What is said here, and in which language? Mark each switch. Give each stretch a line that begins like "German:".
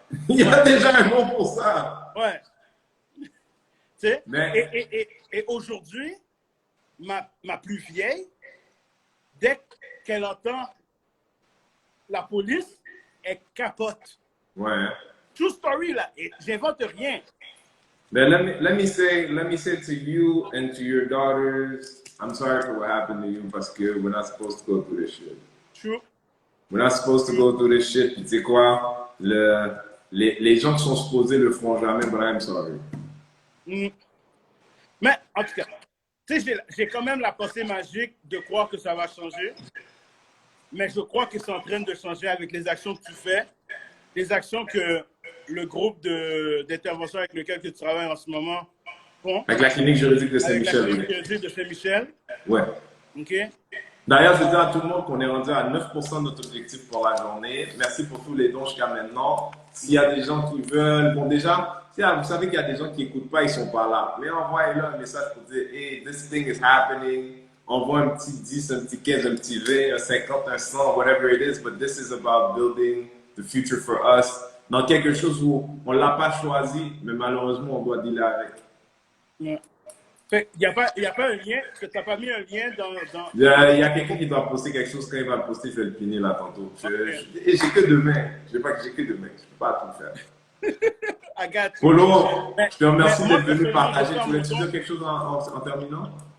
French: Il y a déjà un mot pour ça. Ouais. Tu sais, et aujourd'hui, ma plus vieille, dès qu'elle entend la police, elle capote. Ouais.
English: True story,
French: là. Et j'invente rien.
English: Then let me say to you and to your daughters, I'm sorry for what happened to you,
French: parce que
English: we're not supposed to go through this shit. True. We're not supposed to go through this shit.
French: Tu sais quoi? Les gens qui sont supposés le feront jamais,
English: but I'm sorry.
French: Mais, en tout cas, tu sais, j'ai quand même la pensée magique de croire que ça va changer. Mais je crois que c'est en train de changer avec les actions que tu fais, les actions que le groupe d'intervention avec lequel tu travailles en ce moment font. Avec la clinique juridique de Saint-Michel. Avec la clinique juridique de Saint-Michel. Ouais. OK. D'ailleurs, je dis à tout le monde qu'on est rendu à 9% de notre objectif pour la journée. Merci pour tous les dons jusqu'à maintenant. S'il y a des gens qui veulent, bon déjà, vous savez qu'il y a des gens qui n'écoutent pas, ils ne sont pas là. Mais envoyez-leur un message pour dire,
English: hey, this thing is happening.
French: Envoie un petit 10, un petit 15, un petit 20, un 50, un 100,
English: whatever it is. But this is about building the future for us.
French: Dans quelque chose où on ne l'a pas choisi, mais malheureusement, on doit dealer avec. Ouais. Il n'y a pas un lien, parce que tu n'as pas mis un lien dans... Il y a quelqu'un qui doit poster quelque chose, quand il va le poster, je vais le pinner là tantôt. Et j'ai que deux mains. Je ne sais pas que j'ai que deux mains. Je ne peux pas tout faire. Polo, je te remercie d'être venu partager. Tu voulais dire quelque chose en terminant?